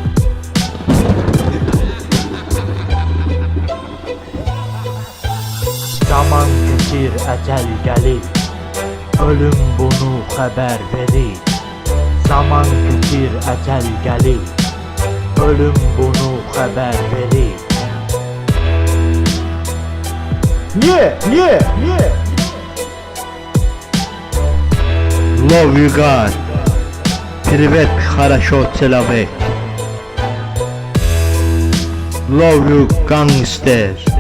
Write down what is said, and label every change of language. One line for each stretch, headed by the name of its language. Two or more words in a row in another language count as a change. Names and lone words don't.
Azerbaijani: Zaman keçir, əcəl gəlir, ölüm bunu xəbər verir. Zaman keçir, əcəl gəlir, ölüm bunu xəbər verir. Niye?
English: Love you God.
Russian: Привет, хорошо, человек.
English: Love you gangster.